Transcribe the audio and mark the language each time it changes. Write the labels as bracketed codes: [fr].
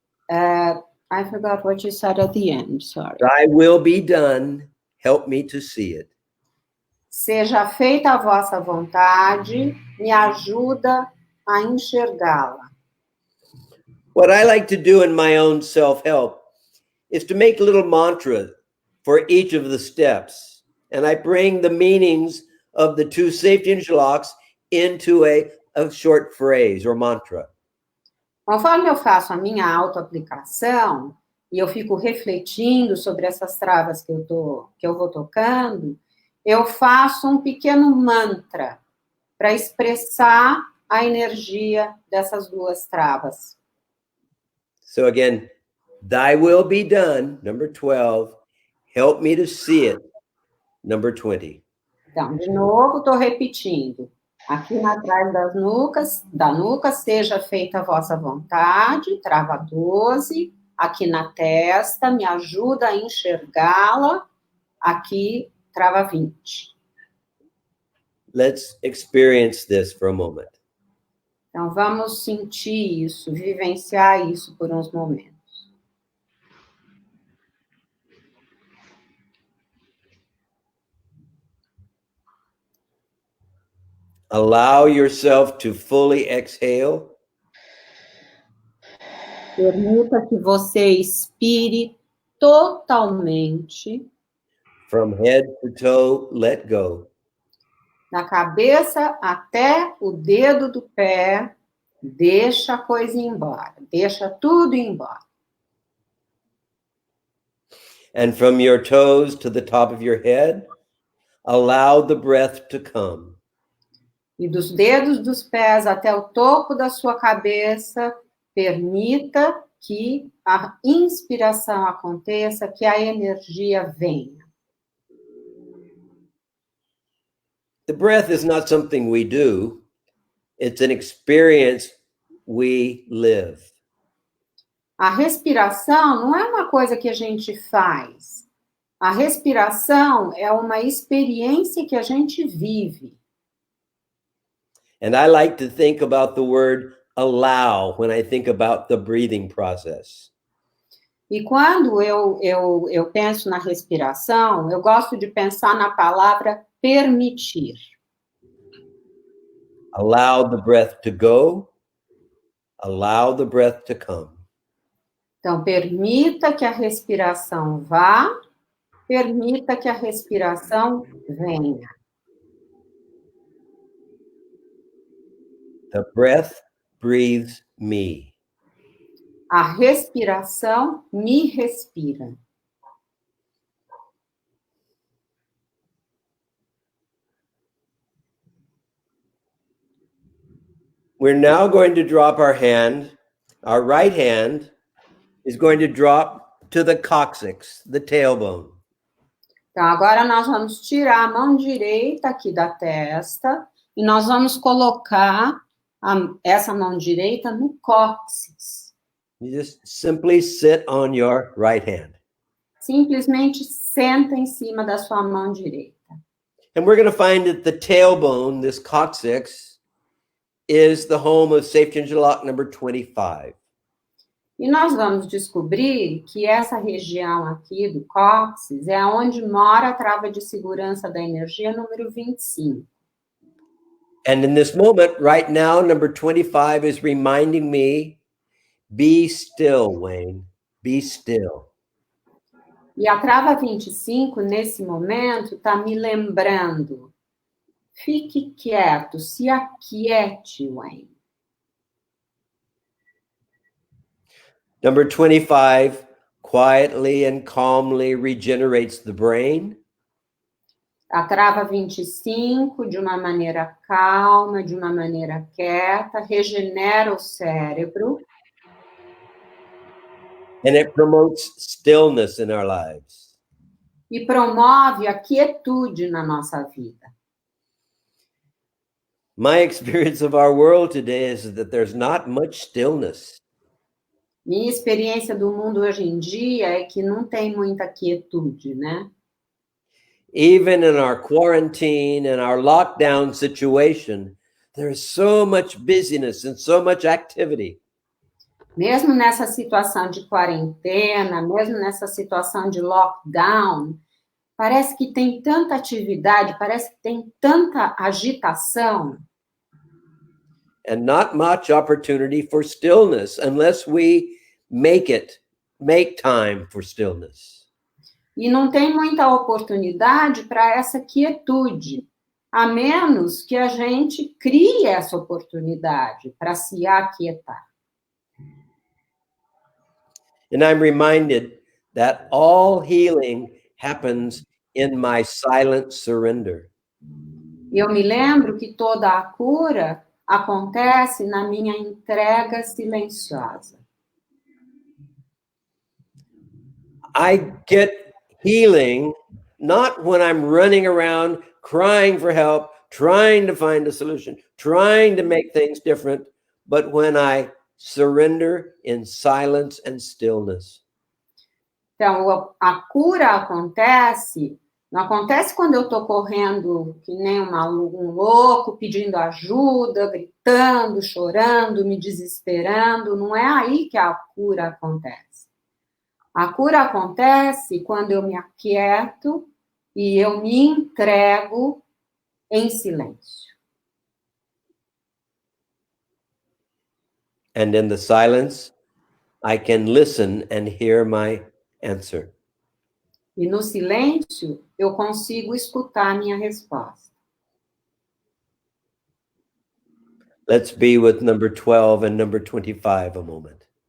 [en] I forgot what you said at the end, sorry. Thy will be done, help me to see it. [pt] Seja feita a vossa vontade, me ajuda a enxergá-la. [en] What I like to do in my own self-help is to make little mantras for each of the steps. And I bring the meanings of the two safety interlocks into a short phrase or mantra. [pt] Conforme eu faço a minha autoaplicação, e eu fico refletindo sobre essas travas que eu vou tocando, eu faço um pequeno mantra para expressar a energia dessas duas travas. [en] So again, thy will be done, number 12, help me to see it, number 20. [pt] Então, de novo, estou repetindo. Aqui atrás da nuca, seja feita a vossa vontade, trava 12. Aqui na testa, me ajuda a enxergá-la. Aqui, trava 20. [en] Let's experience this for a moment. [pt] Então, vamos sentir isso, vivenciar isso por uns momentos. [en] Allow yourself to fully exhale. [pt] Permita que você expire totalmente. [en] From head to toe, let go. [pt] Da cabeça até o dedo do pé, deixa a coisa ir embora, deixa tudo ir embora. [en] And from your toes to the top of your head, allow the breath to come. [pt] E dos dedos dos pés até o topo da sua cabeça, permita que a inspiração aconteça, que a energia venha. [en] The breath is not something we do. It's an experience we live. [pt] A respiração não é uma coisa que a gente faz. A respiração é uma experiência que a gente vive. [en] And I like to think about the word allow when I think about the breathing process. [pt] E quando eu penso na respiração, eu gosto de pensar na palavra permitir. [en] Allow the breath to go. Allow the breath to come. [pt] Então, permita que a respiração vá, permita que a respiração venha. [en] The breath breathes me. [pt] A respiração me respira. [en] We're now going to drop our hand. Our right hand is going to drop to the coccyx, the tailbone. [pt] Então, agora nós vamos tirar a mão direita aqui da testa e nós vamos colocar essa mão direita no cóccix. [en] You just simply sit on your right hand. [pt] Simplesmente senta em cima da sua mão direita. [en] And we're going to find that the tailbone, this coccyx, is the home of safety interlock number 25. [pt] E nós vamos descobrir que essa região aqui do cóccix é onde mora a trava de segurança da energia número 25. [en] And in this moment, right now, number 25 is reminding me, be still, Wayne, be still. [pt] E a trava 25, nesse momento, está me lembrando, fique quieto, se aquiete, Wayne. [en] Number 25 quietly and calmly regenerates the brain. [pt] A trava 25, de uma maneira calma, de uma maneira quieta, regenera o cérebro. [en] And it promotes stillness in our lives. [pt] E promove a quietude na nossa vida. [en] My experience of our world today is that there's not much stillness. [pt] Minha experiência do mundo hoje em dia é que não tem muita quietude, né? [en] Even in our quarantine and our lockdown situation, there is so much busyness and so much activity. [pt] Mesmo nessa situação de quarentena, mesmo nessa situação de lockdown, parece que tem tanta atividade, parece que tem tanta agitação. [en] And not much opportunity for stillness unless we make time for stillness. [pt] E não tem muita oportunidade para essa quietude, a menos que a gente crie essa oportunidade para se aquietar. [en] And I'm reminded that all healing happens in my silent surrender. [pt] E eu me lembro que toda a cura acontece na minha entrega silenciosa. [en] I get healing not when I'm running around crying for help, trying to find a solution, trying to make things different, but when I surrender in silence and stillness. [pt] Então, a cura acontece, não acontece quando eu estou correndo que nem um louco, pedindo ajuda, gritando, chorando, me desesperando. Não é aí que a cura acontece. A cura acontece quando eu me aquieto e eu me entrego em silêncio. [en] And in the silence, I can listen and hear my answer. [pt] E no silêncio, eu consigo escutar a minha resposta. [en] Let's be with number 12 and number 25 a moment.